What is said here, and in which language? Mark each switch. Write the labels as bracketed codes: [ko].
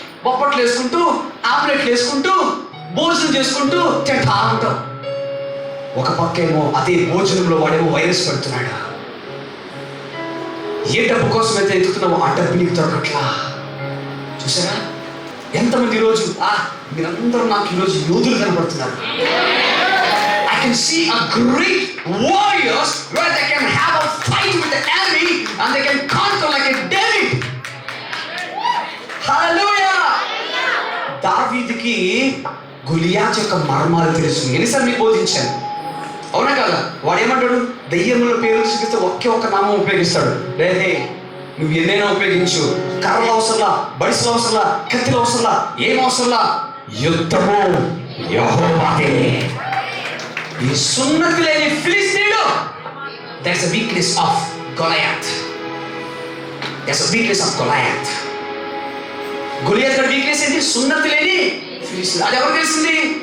[te] బొప్పట్లు వేసుకుంటూ, ఆమ్లెట్లు వేసుకుంటూ, భోజనం చేసుకుంటూ తింటా ఉంటావు. ఒక పక్కేమో అదే భోజనంలో వాడేమో వైరస్ పెడుతున్నాడు. ఏ డబ్బు కోసం అయితే ఎత్తుకున్నావో ఆ డబ్బు నీకు దొరకట్లా. చూసారా? ఎంతమంది ఈరోజు మీరందరూ నాకు ఈరోజు యోధులు కనబడుతున్నారు. [en] I can see a great warriors where they can have a fight with the enemy and they can conquer like a David. [te] Hallelujah. దావీదుకి గొలియాతు యొక్క మర్మాలు తెలుసు. ఎన్నిసార్లు మీకు బోధించాను, అవునా కదా? వాడు ఏమంటాడు? దయ్యముల పేరు చూపిస్తే ఒకే ఒక్క నామం ఉపయోగిస్తాడు. లేదే నువ్వు ఎన్నైనా ఉపయోగించు, కర్రలు అవసరంలా, బడిసలు అవసరంలా, కత్తిలు అవసరంలా, ఏం అవసరంలా, యుద్ధము యెహోవాదే. ఈ సున్నతి లేని ఫిలిస్తీయుడు, [en] there's a weakness of Goliath. There's a weakness of Goliath. [te] Goliath గారి వీక్నెస్ ఏంటి? సున్నతి లేని ఫిలిస్తీయుడు. అది ఎవరు తెలిసింది?